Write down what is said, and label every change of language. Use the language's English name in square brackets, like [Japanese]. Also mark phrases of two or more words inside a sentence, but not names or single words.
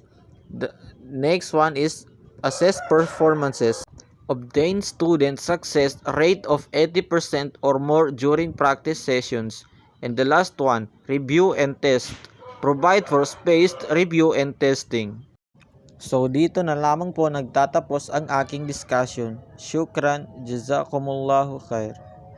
[English] The next one is assess performances. Obtain student success rate of 80% or more during practice sessions. And the last one, review and test. Provide for spaced review and testing. [Filipino] So dito na lamang po nagtatapos ang aking discussion. [Arabic] شكرا، جزاكم الله خير.